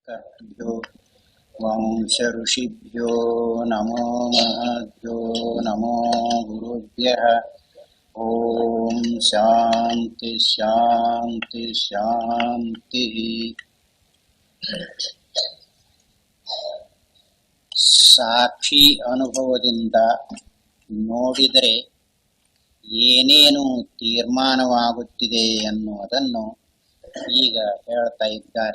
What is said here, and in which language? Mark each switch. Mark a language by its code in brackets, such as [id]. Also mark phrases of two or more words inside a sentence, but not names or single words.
[sa] कर्तृभ्यो वंशऋषिभ्यो नमो महद्भ्यो नमो गुरुभ्यः। ओम शांति शांति शांति। [kn] ಸಾಕ್ಷಿ ಅನುಭವದಿಂದ ನೋಡಿದರೆ ಏನೇನು ತೀರ್ಮಾನವಾಗುತ್ತಿದೆ ಎನ್ನುವುದನ್ನು ಈಗ ಹೇಳ್ತಾ ಇದ್ದಾರೆ.